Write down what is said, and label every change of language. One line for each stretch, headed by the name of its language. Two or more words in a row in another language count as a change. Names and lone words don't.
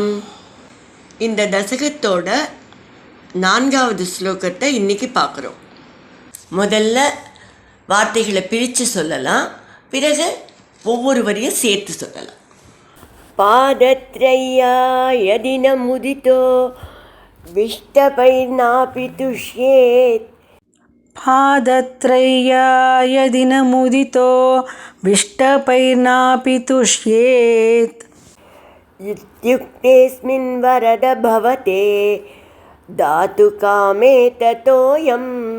Tamil: இந்த தசகத்தோட 4வது ஸ்லோகத்தை இன்னைக்கு பார்க்குறோம். முதல்ல வார்த்தைகளை பிரித்து சொல்லலாம், பிறகு ஒவ்வொரு வரியும் சேர்த்து சொல்லலாம்.
Sanskrit: पादत्रय्यायदिन मुदितो विष्टपैर्नापि तुष्येत्. पादत्रय्यायदिनमुदितो विष्टपैर्नापि तुष्येत्. इत्युक्तेऽस्मिन् वरद भवते दातुकामे ततोऽयम्.